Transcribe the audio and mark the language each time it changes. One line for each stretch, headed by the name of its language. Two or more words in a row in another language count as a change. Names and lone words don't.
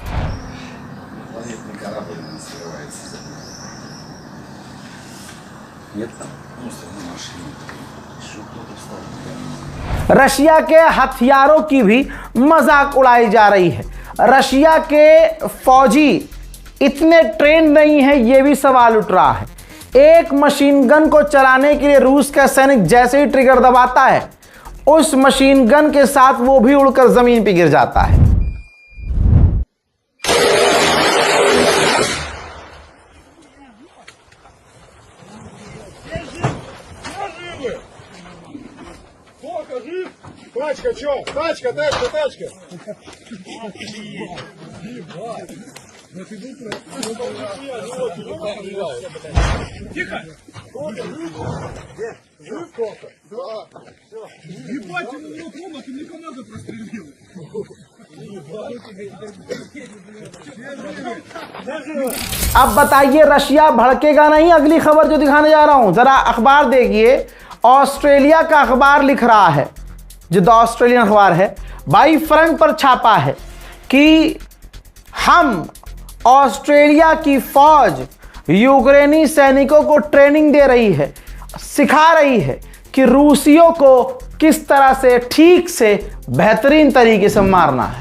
Hindi: रशिया के हथियारों की भी मजाक उड़ाई जा रही है। रशिया के फौजी इतने ट्रेंड नहीं है, यह भी सवाल उठ रहा है। एक मशीन गन को चलाने के लिए रूस का सैनिक जैसे ही ट्रिगर दबाता है, उस मशीन गन के साथ वो भी उड़कर जमीन पर गिर जाता है।
Russian: Тачка, чё? Тачка. Тихо! Жив кофе? Да. Ебать, ему в лоб, ты мне команду прострелил.
Hindi: अब बताइए, रशिया भड़केगा नहीं? अगली खबर जो दिखाने जा रहा हूं, जरा अखबार देखिए। ऑस्ट्रेलिया का अखबार लिख रहा है, जो द ऑस्ट्रेलियन अखबार है, बाई फ्रंट पर छापा है कि हम ऑस्ट्रेलिया की फौज यूक्रेनी सैनिकों को ट्रेनिंग दे रही है, सिखा रही है कि रूसियों को किस तरह से ठीक से बेहतरीन तरीके से मारना है।